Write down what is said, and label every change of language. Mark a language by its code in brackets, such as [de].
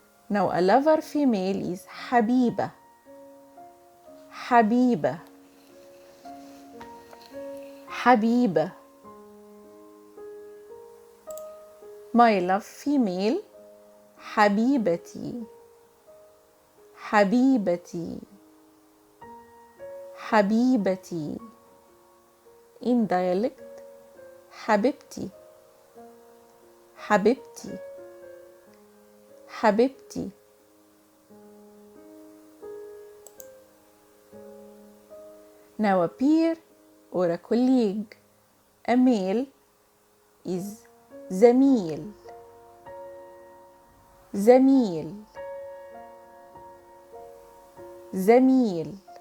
[en] now a lover female is [ar] حبيبة حبيبة حبيبة. [en] my love female [ar] حبيبتي حبيبتي حبيبتي. [en] in dialect [ar] حبيبتي حبيبتي حبيبتي. [en] now a peer or a colleague, a male is [ar] زميل زميل زميل.